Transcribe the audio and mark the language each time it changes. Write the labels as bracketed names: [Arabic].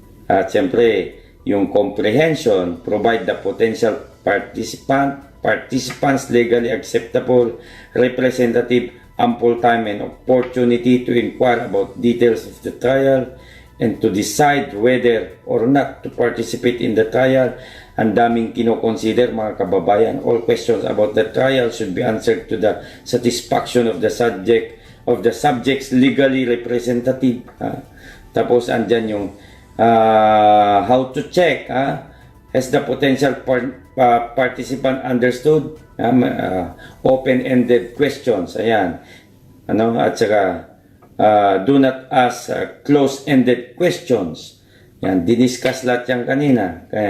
[Filipino] At siyempre, yung [English] comprehension provide the potential participants legally acceptable, representative, ample time and opportunity to inquire about details of the trial and to decide whether or not to participate in the trial. [Filipino] Ang daming kinoconsider, mga kababayan. [English] All questions about the trial should be answered to the satisfaction of the subject's legally representative. [Filipino] Tapos andyan yung [English] how to check has the potential participant understood, open-ended questions, [Filipino] ayan, at saka [English] do not ask close-ended questions, [Filipino] yan, diniscuss lahat yan kanina.